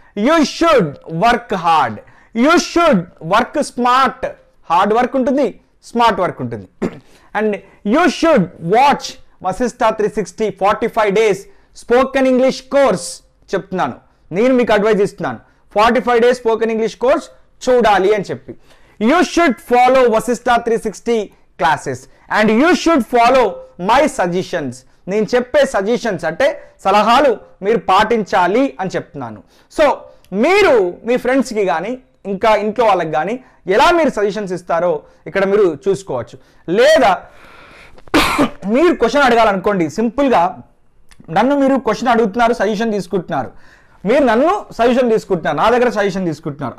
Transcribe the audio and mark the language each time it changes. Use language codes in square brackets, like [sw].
[en] You should work hard, you should work smart. [te] Hard work ఉంటుంది, smart work ఉంటుంది. [en] And you should watch Vashishta 360 45 days spoken English course. [te] చెప్తున్నాను, నేను మీకు advise ఇస్తున్నాను, 45 days spoken English course చూడాలి అని చెప్పి. [en] You should follow Vasishtha 360 classes and you should follow my suggestions. [te] నేను చెప్పే సజెషన్స్ అంటే సలహాలు మీరు పాటించాలి అని చెప్తున్నాను. సో మీరు మీ ఫ్రెండ్స్కి కానీ ఇంకా ఇంట్లో వాళ్ళకి కానీ ఎలా మీరు సజెషన్స్ ఇస్తారో ఇక్కడ మీరు చూసుకోవచ్చు. లేదా మీరు క్వశ్చన్ అడగాలనుకోండి, సింపుల్గా నన్ను మీరు క్వశ్చన్ అడుగుతున్నారు, సజెషన్ తీసుకుంటున్నారు, మీరు నన్ను సజెషన్ తీసుకుంటున్నారు, నా దగ్గర సజెషన్ తీసుకుంటున్నారు.